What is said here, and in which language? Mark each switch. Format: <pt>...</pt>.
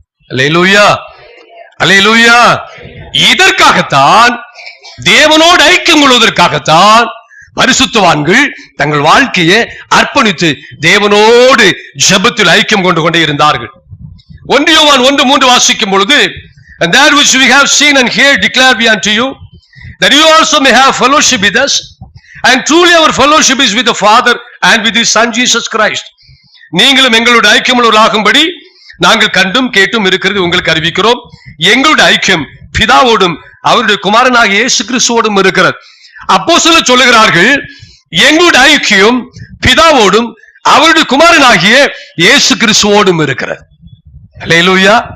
<ta>அல்லேலூயா, அல்லேலூயா. இதற்காகத்தான், தேவனோடு ஐக்கியம் கொள்வதற்காகத்தான் பரிசுத்தவான்கள் தங்கள் வாழ்க்கையை அர்ப்பணித்து தேவனோடு ஜெபத்தில் ஐக்கியம் கொண்டு கொண்டே இருந்தார்கள். 1 யோவான் 1:3 வாசிக்கும் பொழுது,</ta> <en>and that which we have seen and heard declare we unto you, that you also may have fellowship with us, and truly our fellowship is with the Father and with His Son Jesus Christ.</en> <ta>நீங்களும் எங்களோட ஐக்கியமுள்ளவர்களாகும்படி நாங்கள் கண்டும் கேட்டும் இருக்கிறது உங்களுக்கு அறிவிக்கிறோம். எங்களுடைய ஐக்கியம் பிதாவோடும் அவருடைய குமாரனாகிய இயேசு கிறிஸ்துவோடும் இருக்கிறது. அப்போஸ்தலர் சொல்லுகிறார்கள், எங்களுடைய ஐக்கியம் பிதாவோடும் அவருடைய குமாரனாகிய இயேசு கிறிஸ்துவோடும் இருக்கிறது. அல்லேலூயா.</ta>